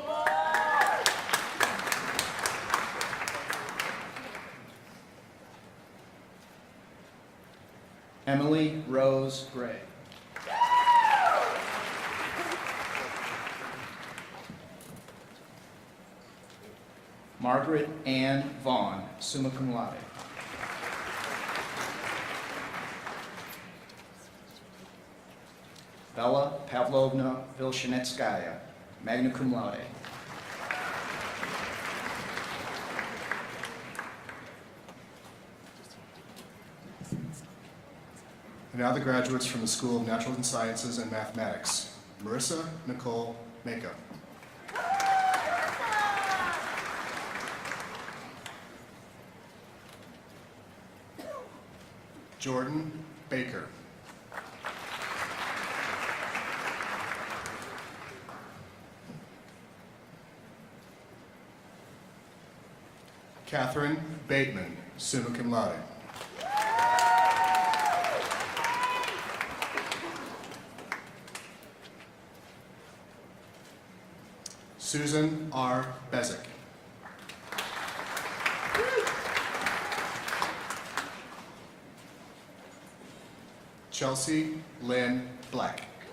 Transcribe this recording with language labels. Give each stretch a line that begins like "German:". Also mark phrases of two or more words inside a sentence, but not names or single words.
English: Emily Rose Gray. Margaret Ann Vaughn,
Latin: summa cum laude.
English: Bella Pavlovna Vilshinetskaya,
Latin: magna cum laude.
English: And now the graduates from the School of Natural Sciences and Mathematics. Marissa Nicole Mako. Jordan Baker. Catherine Bateman,
Latin: summa cum laude.
English: Susan R. Bezick. Chelsea Lynn Black.